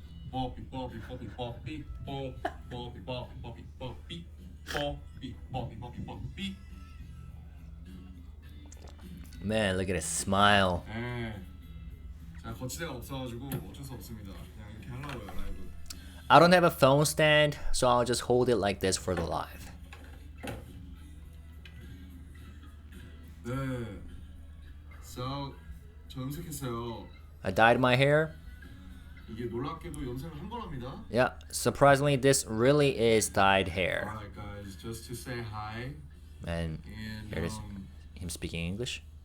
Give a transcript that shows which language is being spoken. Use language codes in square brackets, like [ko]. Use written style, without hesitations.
[ko] 뽀삐 뽀삐 뽀삐 뽀삐 뽀 뽀삐 뽀삐 뽀삐 뽀삐 뽀삐 뽀삐 뽀삐 뽀삐. [en] Man, look at his smile. [ko] 네. 제가 거치대가 없어가지고 어쩔 수 없습니다. 그냥 이렇게 하려고요 라이브. [en] I don't have a phone stand, so I'll just hold it like this for the live. [ko] 네. So 저 염색했어요. [en] I dyed my hair. [ko] 이게 놀랍게도 염색을 한 거랍니다. [en] Yeah, surprisingly, this really is dyed hair. Alright guys, just to say hi. And And here it is, him speaking English.